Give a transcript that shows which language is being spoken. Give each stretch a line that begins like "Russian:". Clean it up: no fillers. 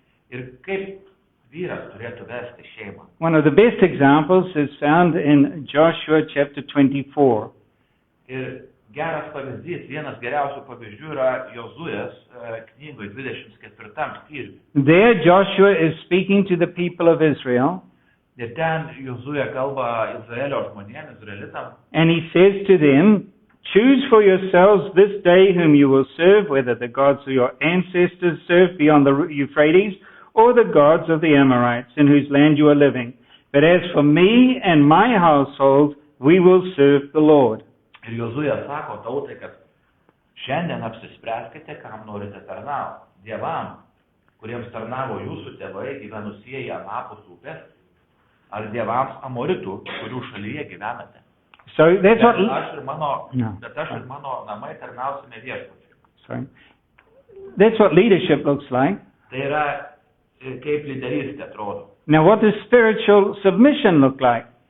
Lithuanian: Ir kaip vyras turėtų vesti šeimą?
English: One of the best examples is found in Joshua chapter 24.
Lithuanian: Ir geras pavyzdys, vienas geriausių pavyzdžių yra Jozuės knygoje 24 skyriuje.
English: There Joshua is speaking to the people of Israel.
Lithuanian: Ir ten Jozuė kalba Izraelio žmonėms, Izraelitam.
English: And he says to them, choose for yourselves this day whom you will serve, whether the gods of your ancestors served beyond the Euphrates, or the gods of the Amorites, in whose land you are living. But as for me and my household, we will serve the Lord.
Lithuanian: Ir Jozuė sako tautai, kad šiandien apsispręskite, kam norite tarnauti. Dievam, kuriems tarnavo jūsų tėvai gyvenusieji anapus upės, ar dievams amoritų, kurių šalyje gyvenate.
English: So that's what...
Lithuanian: Aš ir mano namai tarnausime viešpačiui.
English: Sorry. That's what leadership looks like.
Lithuanian: Tai yra kaip lyderystė atrodo.
English: Now what does spiritual submission look like?